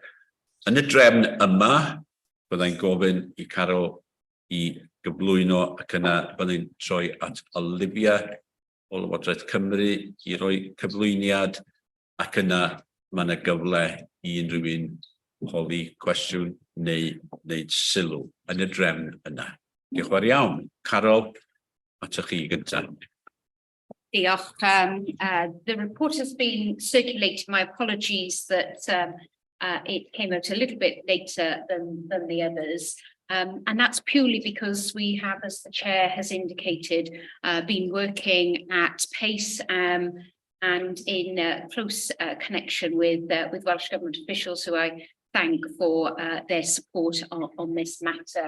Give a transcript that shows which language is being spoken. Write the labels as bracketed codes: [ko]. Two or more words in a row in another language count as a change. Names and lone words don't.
[cy] Yn y drefn yma, byddai'n gofyn i Carol i gyflwyno ac yna byddai'n troi at Olivia o Lywodraeth Cymru i roi cyflwyniad ac yna mae yna gyfle i unrhyw un holi cwestiwn neu wneud sylw yn y drefn yna. Diolch yn fawr iawn. Carol, at chi gyntaf. Diolch. [en] The report has been circulated. My apologies that it came out a little bit later than the others. And that's purely because we have, as the chair has indicated, been working at pace and in close connection with Welsh Government officials, who I thank for their support on this matter.